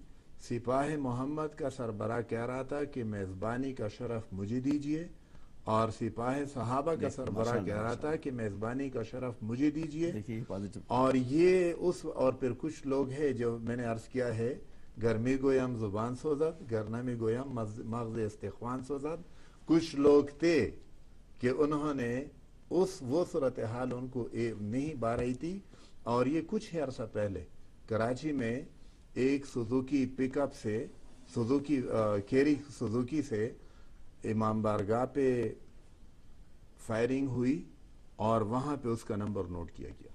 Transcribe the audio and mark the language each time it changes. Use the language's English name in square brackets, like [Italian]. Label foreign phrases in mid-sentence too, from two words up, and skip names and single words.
[Urdu] سپاہ محمد کا سربراہ کہہ رہا تھا کہ میزبانی کا شرف مجھے دیجئے, اور سپاہ صحابہ کا سربراہ کہہ رہا تھا کہ میزبانی کا شرف مجھے دیجئے. اور یہ اور پھر کچھ لوگ ہیں جو میں نے عرض کیا ہے, [Persian] گرمی گویم زبان سوزد, گرنمی گویم مغز استخوان سوزد. [Urdu] کچھ لوگ تھے کہ انہوں نے وہ صورتحال ان کو نہیں با رہی تھی. اور یہ کچھ ہی عرصہ پہلے کراچی میں ایک سوزوکی پک اپ سے کیری سوزوکی سے امام بارگاہ پہ فائرنگ ہوئی اور وہاں پہ اس کا نمبر نوٹ کیا گیا.